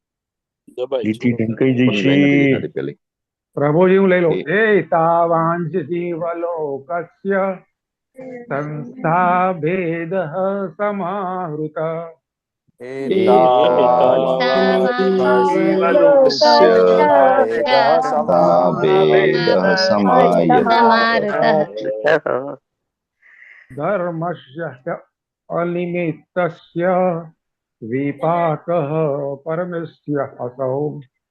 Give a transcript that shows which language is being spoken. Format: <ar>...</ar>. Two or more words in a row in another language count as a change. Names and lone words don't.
<gu>प्रभुजी હું લઈ લઉં.</gu> <sa>एतावान् जीवलोकस्य संस्था भेदः समाहृतः धर्मस्य अनिमित्तस्य विपाकः परमेष्ठ्यसो.</sa>